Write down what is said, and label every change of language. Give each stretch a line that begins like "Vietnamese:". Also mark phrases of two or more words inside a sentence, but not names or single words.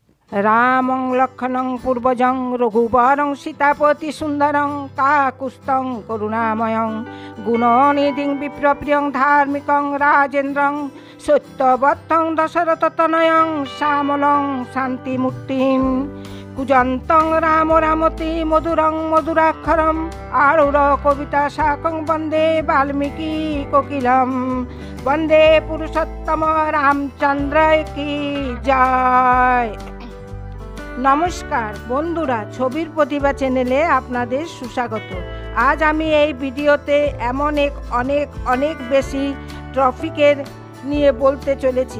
Sanskrit: রামং লক্ষ্মণং পূর্বজং রঘুবরং সীতাপতি সুন্দরং কাকুস্থং করুণাময়ং গুণনিধিং বিপ্রপ্রিয়ং ধার্মিকং রাজেন্দ্রং সত্যবত্তং দশরথতনয়ং শ্যামলং শান্তিমূর্তিম কুজন্তং রাম রামতি মধুরং মধুরাক্ষরম আরুর কবিতা শাকং বন্দে বাল্মীকি কোকিলম বন্দে পুরুষোত্তম রামচন্দ্র কি জয়।
Bangla: নমস্কার বন্ধুরা, ছবির প্রতিভা চ্যানেলে আপনাদের সুস্বাগত। আজ আমি এই ভিডিওতে এমন অনেক বেশি টপিকের নিয়ে বলতে চলেছি।